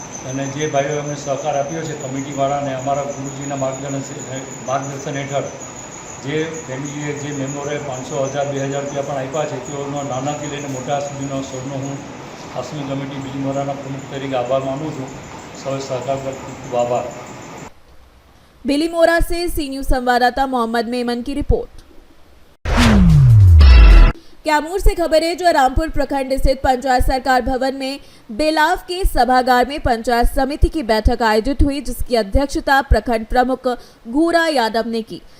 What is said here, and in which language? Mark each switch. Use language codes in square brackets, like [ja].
[gu] अने जे भाईओ अमे सहकार आप्यो छे कमिटीवाळाने अमारा गुरुजीना मार्गदर्शन हेठळ જે ફેમિલીએ જે મેમ્બરોએ 500, 1000, 2000 રૂપિયા પણ આપ્યા છે તેઓનો નાનાથી લઈને મોટા સુધીનો સૌનો હું હાશમી કમિટી બીલીમોરાના પ્રમુખ તરીકે આભાર માનું છું. સૌ સહકાર પર ખૂબ આભાર. [hi] बिलीमोरा से सी न्यूज संवाददाता मोहम्मद मेमन की रिपोर्ट। कैमूर से खबर है जो रामपुर प्रखंड स्थित पंचायत सरकार भवन में बेलाव के सभागार में पंचायत समिति की बैठक आयोजित हुई, जिसकी अध्यक्षता प्रखंड प्रमुख घूरा यादव ने की।